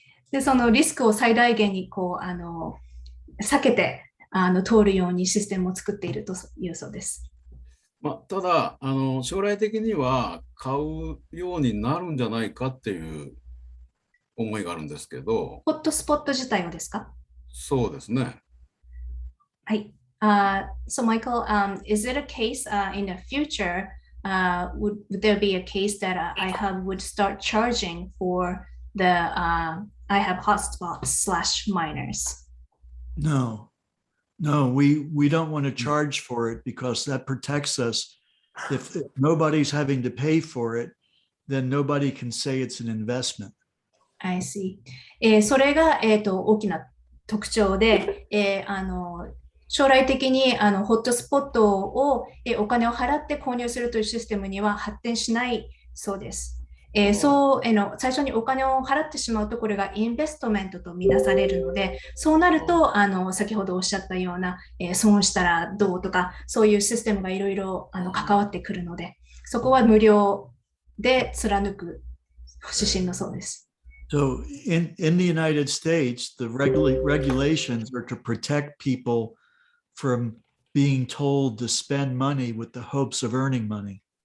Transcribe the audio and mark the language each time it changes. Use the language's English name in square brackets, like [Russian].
[Japanese] で、そのリスクを最大限に避けて通るようにシステムを作っているというそうです。ただ将来的には買うようになるんじゃないかっていう思いがあるんですけど。ホットスポット自体はですか？そうですね。はい。 [English] So Michael, is it a case in the future, would there be a case that iHub would start charging for the iHub hotspots / miners? No, we don't want to charge for it because that protects us. If nobody's having to pay for it, then nobody can say it's an investment. I see. [Japanese] それが、大きな特徴で、将来的にホットスポットを、お金を払って購入するというシステムには発展しないそうです。最初にお金を払ってしまうとこれがインベストメントとみなされるので、そうなると先ほどおっしゃったような、損したらどうとかそういうシステムがいろいろ関わってくるので、そこは無料で貫く指針のそうです。 [English] So in the United States, the regulations are to protect people from being told to spend money with the hopes of earning money.